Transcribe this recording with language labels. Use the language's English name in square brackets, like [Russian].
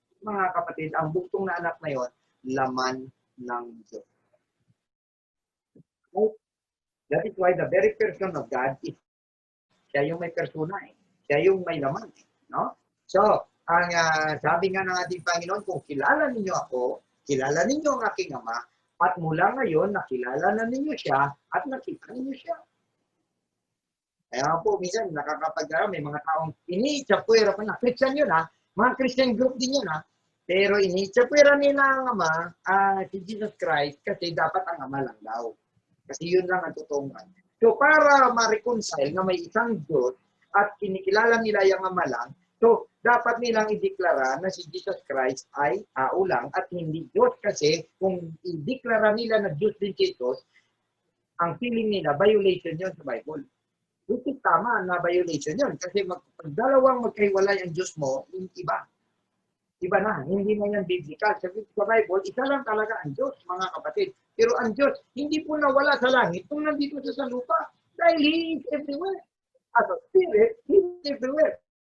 [Filipino] Mga kapatid, ang buktong na anak na yon, laman ng Diyos. [English] Right? That is why the very person of God is [Filipino] siya yung may persona siya yung may laman no? So, ang sabi nga ng ating Panginoon, kung kilala ninyo ako, kilala ninyo ang aking Ama, at mula ngayon, nakilala na ninyo siya, at nakita ninyo siya. Kaya po, minsan, may mga taong iniitsapwera pa na, Christian yun mga Christian group din yun pero iniitsapwera nila ang Ama, si Jesus Christ, kasi dapat ang Ama lang daw. Kasi yun lang ang tutungan. So para ma-reconcile na may isang Diyos at kinikilala nila yung Ama lang, so dapat nilang ideklara na si Jesus Christ ay tao lang at hindi Diyos, kasi kung ideklara nila na Diyos din si Jesus, ang feeling nila, violation yun sa Bible. [English] Which is [Filipino] tama na violation yun. Kasi pag dalawang magkahiwalay ang Diyos mo, yung iba. Iba na, hindi na yan biblical. Sa Bible, isa lang talaga ang Diyos, mga kapatid. Pero ang Diyos, hindi po nawala sa langit kung nandito sa lupa. Dahil [English] He is everywhere. As a spirit, He is everywhere.